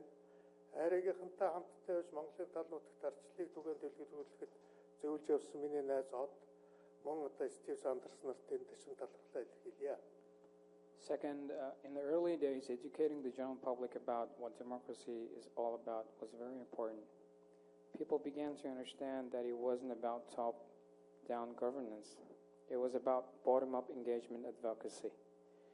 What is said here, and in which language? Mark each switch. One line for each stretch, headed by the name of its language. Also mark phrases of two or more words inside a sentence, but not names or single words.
Mongolian: IRI-гийнхантай хамтдаа явж Монголын тал нутагт ардчлалыг түгээн дэлгэрүүлэхэд зөвлөж явсан миний найз Од мөн одоо Стив Сандерс нарт энэ дэшин талархлаа илэрхийлье.
English: Second, in the early days, educating the general public about what democracy is all about was very important. People began to understand that it wasn't about top-down governance. It was about bottom-up engagement advocacy.